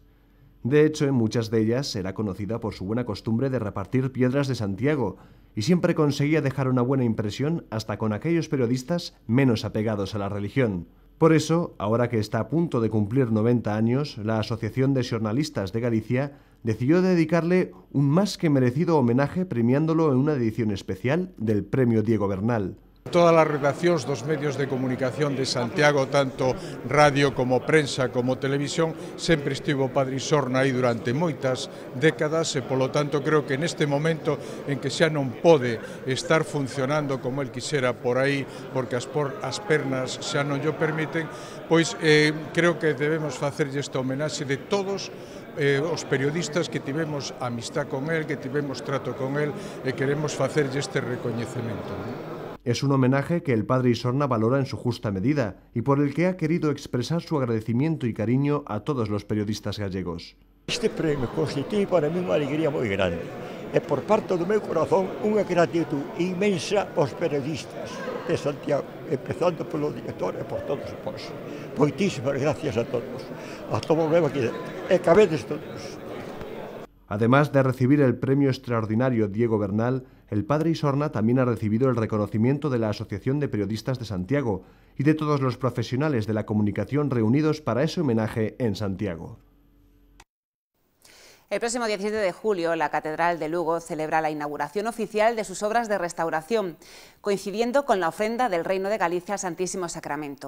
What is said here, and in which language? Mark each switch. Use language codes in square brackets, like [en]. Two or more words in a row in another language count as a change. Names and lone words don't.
[es] De hecho, en muchas de ellas era conocida por su buena costumbre de repartir piedras de Santiago y siempre conseguía dejar una buena impresión hasta con aquellos periodistas menos apegados a la religión. Por eso, ahora que está a punto de cumplir 90 años, la Asociación de Xornalistas de Galicia decidió dedicarle un más que merecido homenaje premiándolo en una edición especial del Premio Diego Bernal. [gl] Todas as redaccións dos medios de comunicación de Santiago, tanto radio como prensa como televisión, sempre estivo o padre Isorna aí durante moitas décadas e, polo tanto, creo que neste momento en que xa non pode estar funcionando como el quixera por aí, porque as pernas xa non llo permiten, pois creo que debemos facerlle esta homenaxe de todos os periodistas que tivemos [es] amistad con él, [gl] que tivemos trato [es] con él [gl] e queremos facerlle este recoñecemento. [es] Es un homenaje que el padre Isorna valora en su justa medida y por el que ha querido expresar su agradecimiento y cariño a todos los periodistas gallegos. Este premio constituye para mí [gl] unha alegría moi grande e por parte do meu corazón unha gratitud inmensa aos periodistas de Santiago, empezando polo director e por todos os. Moitísimas gracias a todos. Hasta volvemos aquí e cabedes todos. [es] Además de recibir el premio extraordinario Diego Bernal, el padre Isorna también ha recibido el reconocimiento de la Asociación de Periodistas de Santiago y de todos los profesionales de la comunicación reunidos para ese homenaje en Santiago. El próximo 17 de julio, la Catedral de Lugo celebra la inauguración oficial de sus obras de restauración, coincidiendo con la ofrenda del Reino de Galicia al Santísimo Sacramento.